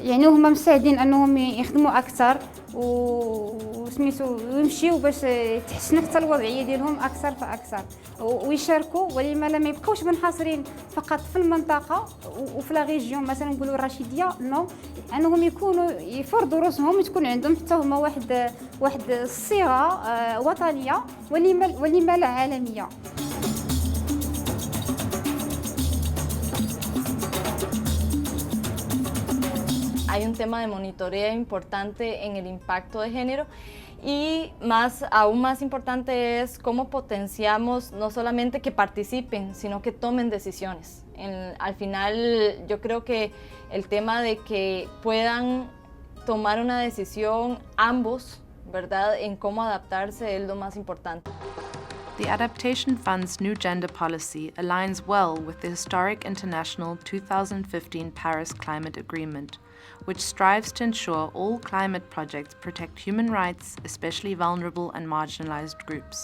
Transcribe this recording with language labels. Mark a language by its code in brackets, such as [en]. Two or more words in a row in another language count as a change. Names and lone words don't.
[ar] مستعدين انهم يخدموا اكثر وسميتو يمشيو باش تحسن حتى الوضعيه ديالهم اكثر فاكثر ويشاركوا، ولما لا ما يبقاوش منحصرين فقط في المنطقه وفي [fr] la région [ar] مثلا نقولوا الرشيديه، نو انهم يكونوا يفرضوا راسهم، تكون عندهم حتى هما واحد الصيغه وطنيه ولما لا عالميه. [es] Hay un tema de monitoreo importante en el impacto de género y aún más importante es cómo potenciamos no solamente que participen, sino que tomen decisiones. Al final yo creo que el tema de que puedan tomar una decisión ambos, ¿verdad?, en cómo adaptarse es lo más importante. [en] The Adaptation Fund's new gender policy aligns well with the historic international 2015 Paris Climate Agreement, which strives to ensure all climate projects protect human rights, especially vulnerable and marginalized groups.